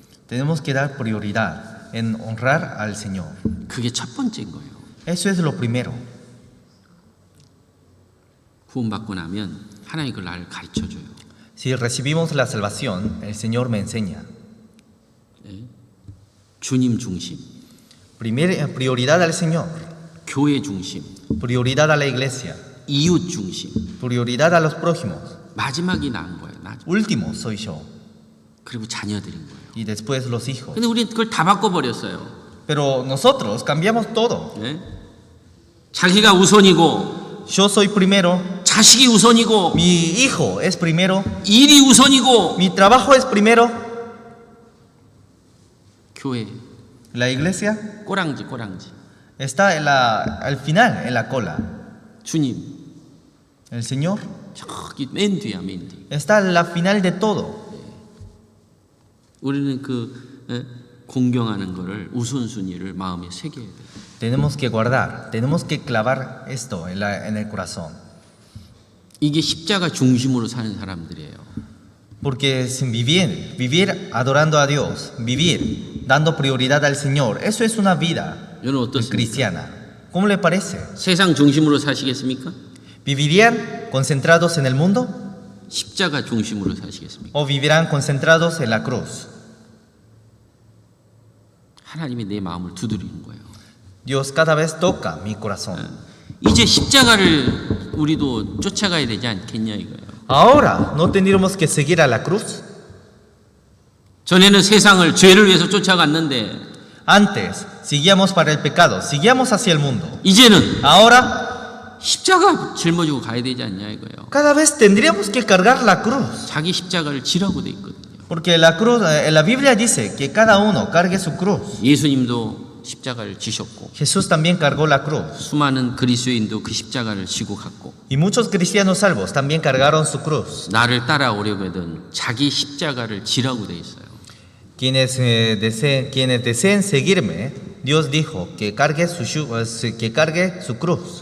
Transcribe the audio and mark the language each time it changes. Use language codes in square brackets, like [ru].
[es] Tenemos que dar prioridad en honrar al Señor. [ko] 그게 첫 번째인 거예요. [es] Eso es lo primero. [ko] 구원받고 나면 하나님 그걸 나를 가르쳐줘요. [es] Si recibimos la salvación, el Señor me enseña. [ko] 주님 중심, [es] Prioridad al Señor, [ko] 교회 중심, [es] prioridad a la iglesia, [ko] 이웃 중심. [es] prioridad a los prójimos. [ko] 마지막이 나은 거예요. [es] Último soy yo [ko] 그리고 자녀들인 거예요. [es] y después los hijos. [ko] 근데 우리는 그걸 다 바꿔버렸어요. [es] Pero nosotros cambiamos todo. [ko] 네? 자기가 우선이고, [es] Yo soy primero, [ko] 자식이 우선이고, [es] mi hijo es primero, [ko] 일이 우선이고, [es] mi trabajo es primero, [ko] 교회 [es] la iglesia [ko] 꼬랑지. [es] está al final, en la cola. [ko] 주님 [es] El Señor [ko] 저기 맨 뒤야, 맨 뒤. [es] está al final de todo. [ko] 우리는 공경하는 거를 우선순위를 마음에 새겨야 돼요. [es] Tenemos que guardar, tenemos que clavar esto en el corazón. [ko] 이게 십자가 중심으로 사는 사람들이에요. [es] Porque sin vivir adorando a Dios, vivir dando prioridad al Señor, eso es una vida [ko] 여러분 어떻습니까? [es] cristiana. ¿Cómo le parece? [ko] 세상 중심으로 사시겠습니까? [es] ¿Vivirían concentrados en el mundo [ko] 십자가 중심으로 사시겠습니까? [es] o vivirán concentrados en la cruz? [ko] 하나님이 내 마음을 두드리는 거예요. [es] Dios cada vez toca mi corazón. [ko] 이제 십자가를 우리도 쫓아가야 되지 않겠냐 이거예요. [es] Ahora, ¿no tendríamos que seguir a la cruz? [ko] 전에는 세상을 죄를 위해서 쫓아갔는데 [es] Antes, seguíamos para el pecado, seguíamos hacia el mundo. [ko] 이제는 [es] Ahora, [ko] 십자가 짊어지고 가야 되지 않냐 이거예요. [es] cada vez tendríamos que cargar la cruz. [ko] 자기 십자가를 지라고 돼 있거든요. [es] Porque la cruz, la Biblia dice que cada uno cargue su cruz. [ko] 예수님도 십자가를 지셨고 [es] Jesús también cargó la cruz. [ko] 수많은 그리스도인도 그 십자가를 지고 갔고 [es] Y muchos cristianos salvos también cargaron su cruz. [ko] 나를 따라오려거든 자기 십자가를 지라고 돼 있어요. [es] Quienes deseen seguirme, Dios dijo que cargue su cruz.